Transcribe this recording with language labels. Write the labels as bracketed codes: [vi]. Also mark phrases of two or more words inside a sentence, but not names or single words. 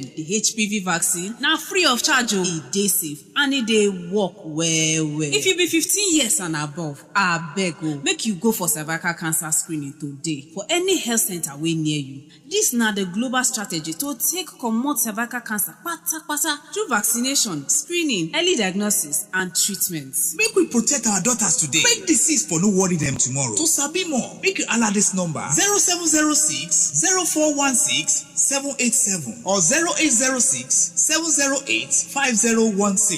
[pcm] The HPV vaccine now free of charge. E dey safe and e dey work well. If you be 15 years and above, abeg make you go for cervical cancer screening today for any health center wey near you. This na the global strategy to take comot cervical cancer kpata through vaccination, screening, early diagnosis and treatments. Make we protect our daughters today. Make disease for no worry them tomorrow. To sabi more, make you alert this number 0706 0416 787 or 0806 708 5016.